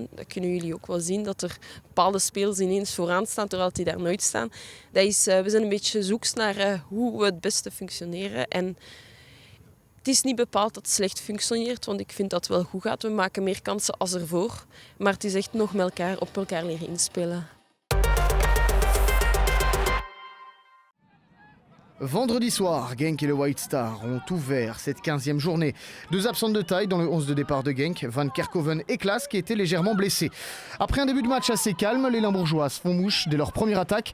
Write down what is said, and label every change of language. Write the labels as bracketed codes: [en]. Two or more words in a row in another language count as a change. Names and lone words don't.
[nl] Dat kunnen jullie ook wel zien, dat er bepaalde spelers ineens vooraan staan, terwijl die daar nooit staan. We zijn een beetje zoeks naar hoe we het beste functioneren. En het is niet bepaald dat het slecht functioneert, want ik vind dat het wel goed gaat. We maken meer kansen als ervoor. Maar het is echt nog op elkaar leren inspelen. [fr] Vendredi soir, Genk et le White Star ont ouvert cette 15e journée. 2 absents de taille dans le 11 de départ de Genk, Van Kerkhoven et Klaas qui étaient légèrement blessés. Après un début de match assez calme, les Limbourgeoises font mouche dès leur première attaque.